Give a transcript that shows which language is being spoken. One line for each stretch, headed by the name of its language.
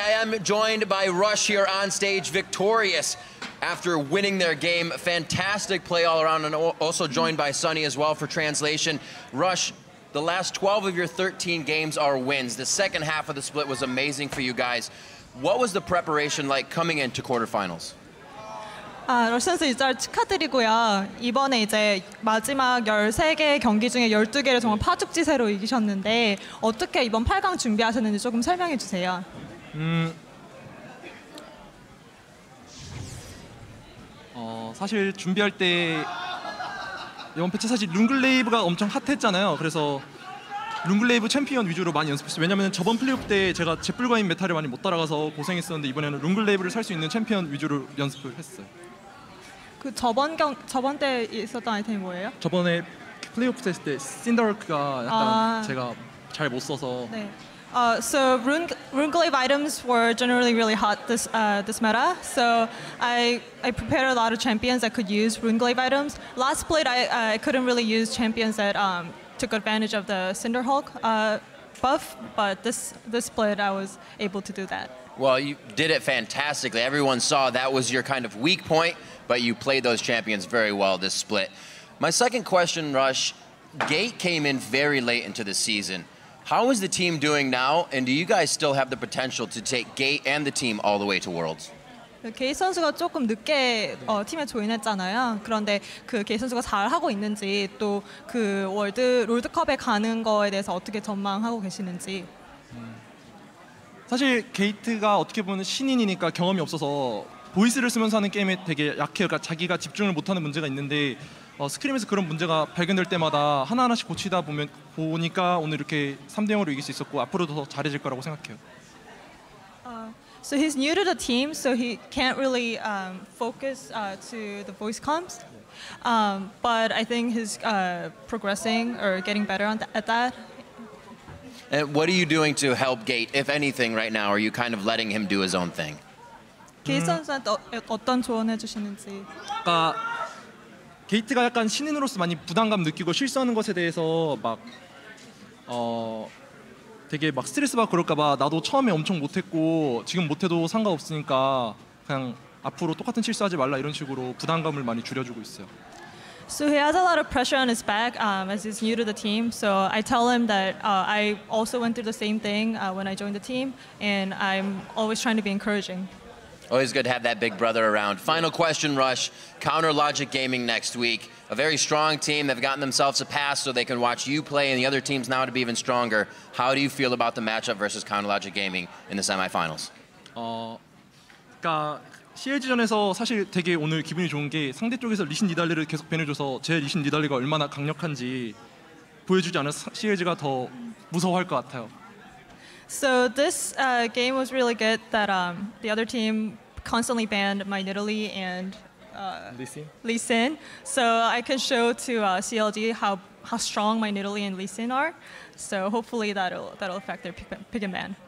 English: I am joined by Rush here on stage, victorious after winning their game. Fantastic play all around, and also joined by Sunny as well for translation. Rush, the last 12 of your 13 games are wins. The second half of the split was amazing for you guys. What was the preparation like coming into quarterfinals?
Korean: 러시 선수 일단 축하드리고요. 이번에 이제 마지막 13개 경기 중에 12개를 정말 파죽지세로 이기셨는데 어떻게 이번 8강 준비하셨는지 조금 설명해 주세요. 사실 준비할 때 이번 패치 사실 룬글레이브가 엄청 핫했잖아요. 그래서 룬글레이브 챔피언 위주로 많이 연습했어요. 왜냐면 저번 플레이오프 때 제가 제뿔과인 메타를 많이 못 따라가서 고생했었는데 이번에는 룬글레이브를 살 수 있는 챔피언 위주로 연습을 했어요. 그 저번 때 있었던 아이템이 뭐예요? 저번에 플레이오프 했을 때 신더르크가 약간 제가 잘 못 써서 네.
English: So Runeglaive items were generally really hot this meta. So I prepared a lot of champions that could use Runeglaive items. Last split I couldn't really use champions that took advantage of the Cinderhulk buff, but this split I was able to do that. Well, you did it fantastically. Everyone saw that was your kind of weak point, but you played those champions very well this split. My second question, Rush, Gate came in very late into the season. How is the team doing now, and do you guys still have the potential to take Gate and the team all the way to Worlds?
Korean: 게이 선수가 조금 늦게 팀에 조인했잖아요. 그런데 그 게이 선수가 잘 하고 있는지 또 그 롤드컵에 가는 거에 대해서 어떻게 전망하고 계시는지. 사실 게이트가 어떻게 보면 신인이니까 경험이 없어서 보이스를 쓰면서 하는 게임에 되게 약해요. 그러니까 자기가 집중을 못하는 문제가 있는데 스크림에서 그런 문제가 발견될 때마다 하나하나씩 고치다 보니까 오늘 이렇게 3대 0으로 이길 수 있었고 앞으로도 더 잘해질 거라고 생각해요.
English: So he's new to the team, so he can't really focus to the voice comms. But I think he's progressing or getting better at that. And what are you doing to help Gate, if anything, right now? Are you kind of letting him do his own thing?
Korean: 게이 선수한테 어떤 조언해 주시는지. 그러니까 게이트가 약간 신인으로서 많이 부담감 느끼고 실수하는 것에 대해서 되게 막 스트레스 받고 그럴까봐 나도 처음에 엄청 못했고 지금 못해도 상관없으니까 그냥 앞으로 똑같은 실수하지 말라 이런 식으로 부담감을 많이 줄여주고 있어요.
English: So he has a lot of pressure on his back as he's new to the team. So I tell him that I also went through the same thing when I joined the team, and I'm always trying to be encouraging. Always good to have that big brother around. Final question, Rush. Counter Logic Gaming next week. A very strong team. They've gotten themselves a pass so they can watch you play and the other teams now to be even stronger. How do you feel about the matchup versus Counter Logic Gaming in the semifinals?
Korean: 그러니까 CLG전에서 사실 되게 오늘 기분이 좋은 게 상대 쪽에서 리신 니달리를 계속 밴해줘서 제 리신 니달리가 얼마나 강력한지 보여주지 않은 CLG가 더 무서워할 것 같아요.
English: So this game was really good that the other team constantly banned my Nidalee and Lee Sin. So I can show to CLG how strong my Nidalee and Lee Sin are. So hopefully that'll affect their pick and ban.